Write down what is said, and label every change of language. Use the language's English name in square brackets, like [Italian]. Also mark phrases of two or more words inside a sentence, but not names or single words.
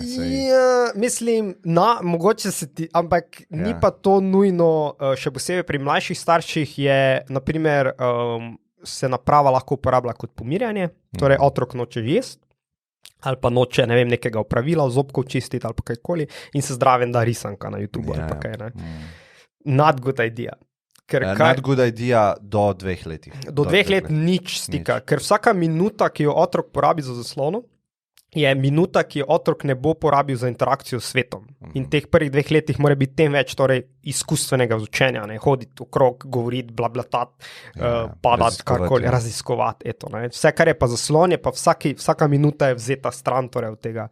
[Slovenian] ja, mislim, mogoče se ti, ampak ni pa to nujno, še posebej pri mlajših starših je, naprimer, se naprava lahko uporablja kot pomirjanje, torej otrok noče jesti, ali pa noče, ne vem, nekega opravila, zobkov čistiti ali pa kajkoli in se zdraven da risanka na YouTube ali pa kaj, ne. [English] Not good idea. Not good idea [Slovenian] do 2 letih. Do 2 let nič stika, ker vsaka minuta, ki jo otrok porabi za zaslono, je minuta, ki jo otrok ne bo porabil za interakcijo s svetom. In teh prvih 2 letih mora biti tem več torej izkustvenega učenja, ne, hoditi okrog, govoriti, blablatati, padati, karkoli, raziskovati, Vse, kar je pa zaslon, je pa vsaka minuta je vzeta stran torej od tega.